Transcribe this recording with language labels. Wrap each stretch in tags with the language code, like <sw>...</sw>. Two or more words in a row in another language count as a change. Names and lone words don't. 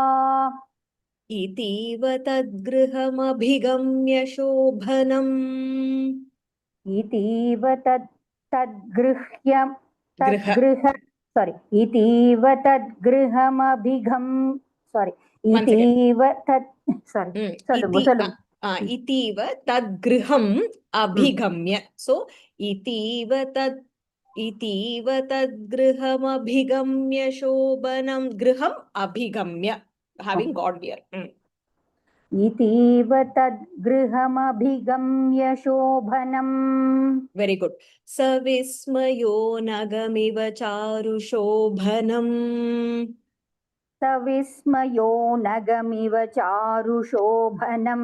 <sa>इतीव तद्गृहमभिगम्य शोभनम् इतीव गृह इतीव तद्गृहमभिगम्</sa> <en>One second.</en> <ta>சொல்லுங்க</ta> <sa>इति</sa> <ta>சொல்லுங்க</ta> <sa>इतीव तद्गृहम् अभिगम्य. So इतीव तद्गृहमभिगम्य शोभनं गृहम् अभिगम्य.</sa> <en>Having got there.</en> <sa>इतीव तद्गृहमभिगम्य शोभनम्</sa> <en>Very good.</en> <sa>सविस्मयो नगमिव चारु शोभनम् सविस्मयो नगमिव चारुशोभनम्</sa>